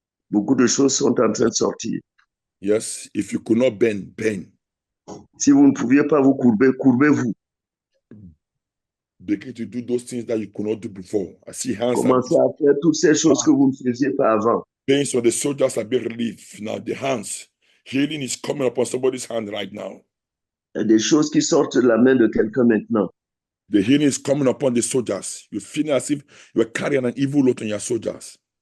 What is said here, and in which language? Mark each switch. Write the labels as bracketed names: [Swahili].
[French] Beaucoup de choses sont en train de sortir. [English] Yes, if you could not bend, bend. [French] Si vous ne pouviez pas vous courber, courbez-vous. [English] Begin to do those things that you could not do before. I see hands. [French] Commencez à faire toutes ces choses que vous ne faisiez pas avant. [English] Pains on the soldiers are being relieved. Now the hands. Healing is coming upon somebody's hand right now. [French] Il y a des choses qui sortent de la main de quelqu'un maintenant. [English] The healing is coming upon the soldiers. You feel as if you are carrying an evil load on your soldiers.